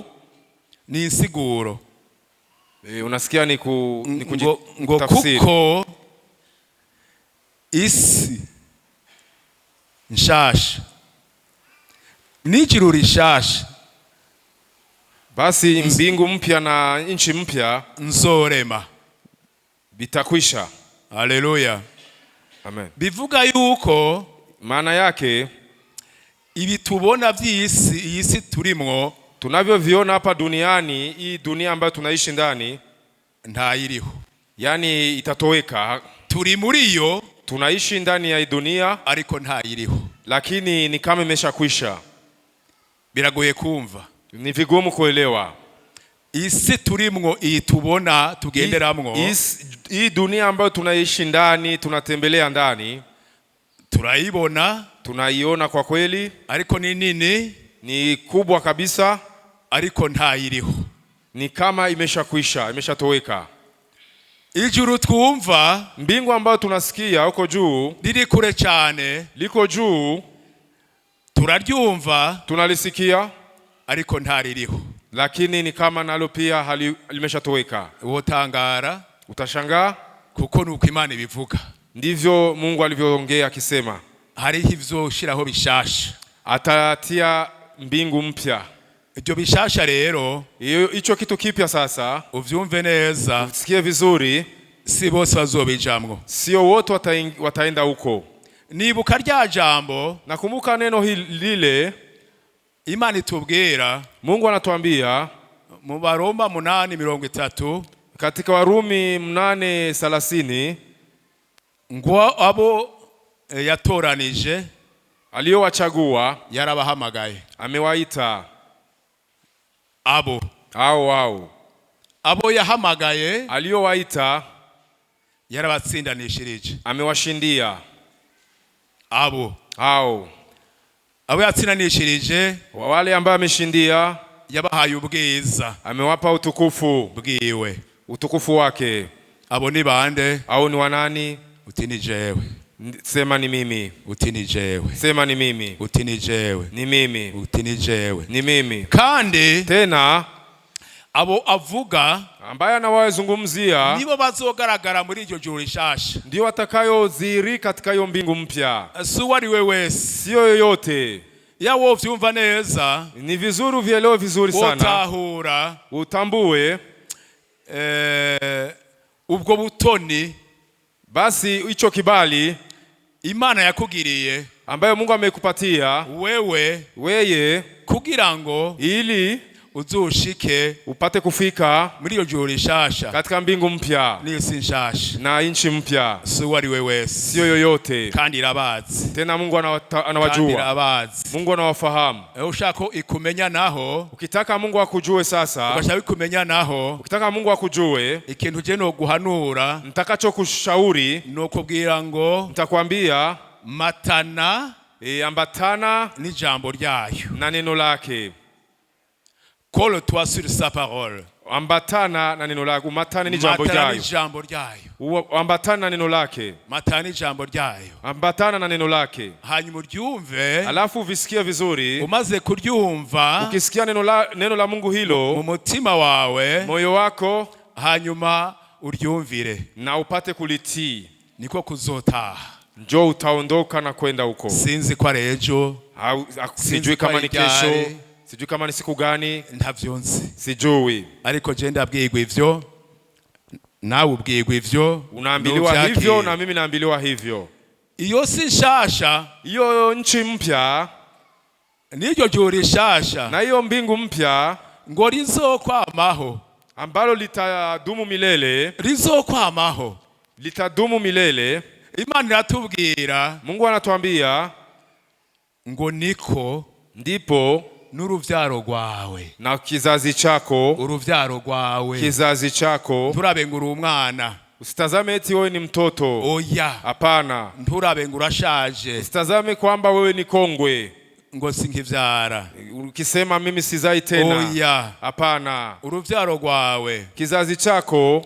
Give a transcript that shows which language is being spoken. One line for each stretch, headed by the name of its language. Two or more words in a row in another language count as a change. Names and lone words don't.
Rundi: ni insiguro.
Swahili: Unasikia ni
Rundi: ngo kuko isi nshasha n'ijuru rishasha,
Swahili: basi mbingu mpya na nchi mpya
Rundi: nzorema bitakwisha. Haleluya, amen. Bivuga yuko
Swahili: maana yake
Rundi: ibi tubona vy'isi, iyi si turimwo,
Swahili: tunavyoviona hapa duniani, hii dunia ambayo tunaishi ndani,
Rundi: ntayiriho,
Swahili: yani itatoweka.
Rundi: Turi muri yo,
Swahili: tunaishi ndani ya hii dunia,
Rundi: ariko ntayiriho,
Swahili: lakini ni kama imeshakwisha.
Rundi: Biragoye kumva,
Swahili: ni vigumu kuelewa.
Rundi: Isi turimwo, iyi tubona tugenderamwo,
Swahili: hii dunia ambayo tunaishi ndani, tunatembelea ndani,
Rundi: turayibona,
Swahili: tunaiona kwa kweli,
Rundi: ariko ni nini,
Swahili: ni kubwa kabisa, ariko ntayiriho, ni kama imeshakwisha, imeshatoweka.
Rundi: Ijuru twumva,
Swahili: mbingu ambayo tunasikia huko juu,
Rundi: riri kure cyane,
Swahili: liko juu,
Rundi: turaryumva,
Swahili: tunalisikia,
Rundi: ariko ntaririho,
Swahili: lakini ni kama nalo pia limeshatoweka.
Rundi: Wotangara,
Swahili: utashangaa,
Rundi: kuko nuko Imana ibivuga.
Swahili: Ndivyo Mungu alivyoongea akisema,
Rundi: hariho ivyoshiraho bishasha,
Swahili: atatia mbingu mpya.
Rundi: Ibyo bishasha rero,
Swahili: hicho kitu kipya sasa,
Rundi: uvyumve neza,
Swahili: usikie vizuri,
Rundi: si bose bazobijamwo,
Swahili: sio wote wataenda huko.
Rundi: Nibuka rya jambo,
Swahili: nakumbuka neno lile
Rundi: Imana itubwira,
Swahili: Mungu anatuambia
Rundi: mu Baroma 8:30,
Swahili: katika Warumi 8:30,
Rundi: ngo abo yatoranije,
Swahili: aliyowachagua,
Rundi: yarabahamagaye,
Swahili: amewaita.
Rundi: Abo abo yahamagaye,
Swahili: aliyowaita,
Rundi: yarabatsindanishirije,
Swahili: amewashindia.
Rundi: Abo yatsindanishirije,
Swahili: wale ambao ameshindia,
Rundi: yabahaye ubwiza,
Swahili: amewapa utukufu
Rundi: bwiwe,
Swahili: utukufu wake.
Rundi: Abo ni bande?
Swahili: Au ni wanani?
Rundi: Uti ni jewe.
Swahili: Sema ni mimi.
Rundi: Uti ni jewe.
Swahili: Sema ni mimi.
Rundi: Uti ni jewe.
Swahili: Ni mimi.
Rundi: Uti ni jewe.
Swahili: Ni mimi.
Rundi: Kandi
Swahili: tena
Rundi: abo avuga,
Swahili: ambaye anawazungumzia,
Rundi: nibo bazogaragara muri iryo juru rishasha,
Swahili: ndio watakayoziri katika hiyo mbingu mpya.
Rundi: Si wari we wese,
Swahili: sio yoyote.
Rundi: Yawo vyumva neza,
Swahili: ni vizuri uvielewe vizuri sana,
Rundi: utahura,
Swahili: utambue
Rundi: ubwo butoni,
Swahili: basi hicho kibali
Rundi: Imana yakugiriye,
Swahili: ambayo Mungu amekupatia weye,
Rundi: kugira ngo
Swahili: ili
Rundi: uzushike,
Swahili: upate kufika
Rundi: muri iyo juru rishasha,
Swahili: katika mbingu mpya
Rundi: n'isi nshasha,
Swahili: na nchi mpya.
Rundi: Si wari we wese,
Swahili: sio yoyote.
Rundi: Kandi irabazi,
Swahili: tena Mungu anawajua, Mungu anawafahamu.
Rundi: Ushaka ikumenya naho,
Swahili: ukitaka Mungu akujue sasa,
Rundi: ukashaka ikumenya naho,
Swahili: ukitaka Mungu akujue,
Rundi: ikintu je no guhanura,
Swahili: nitakacho kushauri,
Rundi: no kubwira ngo,
Swahili: nitakwambia
Rundi: matana,
Swahili: ambatana
Rundi: ni jambo ryayo
Swahili: na neno lake.
French: Colle-toi sur sa parole.
Swahili: Ambatana na neno lake.
Rundi: Umatane ni jambo ryayo. Matana ni jambo ryayo.
Swahili: Ambatana na neno lake.
Rundi: Matana ni jambo ryayo.
Swahili: Ambatana na neno lake.
Rundi: Hanyuma uryumve,
Swahili: alafu visikie vizuri.
Rundi: Umaze kuryumva,
Swahili: ukisikia neno la Mungu hilo
Rundi: mu mutima wawe,
Swahili: moyo wako,
Rundi: hanyuma uryumvire
Swahili: na upate kulitii,
Rundi: niko kuzotaha.
Swahili: Njoo utaondoka na kwenda huko.
Rundi: Sinzi kwa rejo,
Swahili: sijui kama ni kesho, sijui kama ni siku gani,
Rundi: ntavyonzi,
Swahili: sijui.
Rundi: Ariko je ndabwirwa ivyo, nawe ubwirwa ivyo,
Swahili: unaambiliwa hivyo na mimi naambiliwa hivyo.
Rundi: Iyo si nshasha,
Swahili: iyo nchi mpya,
Rundi: n'iryo juru rishasha,
Swahili: na iyo mbingu mpya,
Rundi: ngo rizokwamaho,
Swahili: ambalo litadumu milele,
Rundi: rizokwamaho,
Swahili: litadumu milele.
Rundi: Imana iratubwira,
Swahili: Mungu anatuambia
Rundi: ngo niko,
Swahili: ndipo
Rundi: n'uruvyaro rwawe,
Swahili: na kizazi chako,
Rundi: uruvyaro rwawe,
Swahili: kizazi chako,
Rundi: turabe ngo uri umwana,
Swahili: Usitazame eti wewe ni mtoto.
Rundi: Oya.
Swahili: Hapana.
Rundi: Nturabe ngo urashaje.
Swahili: Usitazame kwamba wewe ni kongwe.
Rundi: Ngo sinkivyara.
Swahili: Ukisema mimi sizai tena.
Rundi: Oya.
Swahili: Hapana.
Rundi: Uruvyaro rwawe.
Swahili: Kizazi chako.